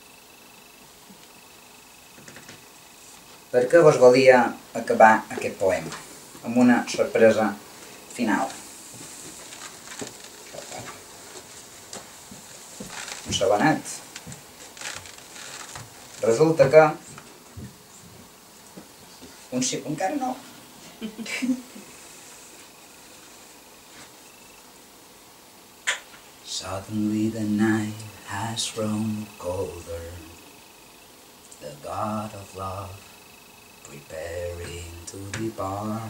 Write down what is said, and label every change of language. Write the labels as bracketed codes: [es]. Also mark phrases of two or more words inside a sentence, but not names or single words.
[ca] Per què vos volia acabar aquest poema? Amb una sorpresa final. Un segonet. Resulta que... encara no. [en] Suddenly the night has grown colder. The God of love preparing to depart.